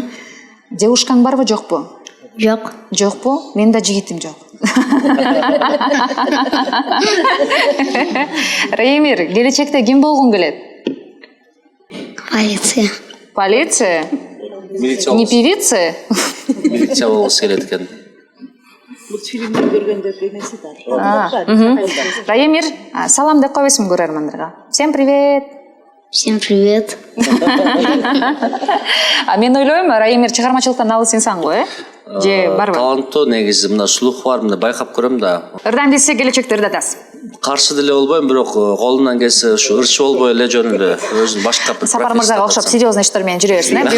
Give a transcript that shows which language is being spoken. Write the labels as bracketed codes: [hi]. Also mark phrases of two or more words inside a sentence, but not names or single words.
[ky] Девушкаң барбы, жокпу? Жок. Жокпу? Менин да жигитим жок. Раимир, келечекте ким болгуң келет? Полиция. Полиция? Милиция [ru] Не певица? [kk] милиция болғысы келеді екен. [ky] Раимир, салам деп койбойсуңбу көрөрмандарга? [ru] Всем привет! Всем привет. [ky] Мен ойлойм, Раимир чыгармачылыктан алыс инсан го, э? Же барбы? Таланттуу негизи мына слух бар, мына байкап көрөм да. Ырдан десе келечекте ырдатасыз. Каршы деле болбойм, бирок колунан келсе ушу ырчы болбой эле жөн эле өзүн башка бир Сапар мырзага окшоп серьезный иштер менен жүрө берсин, э?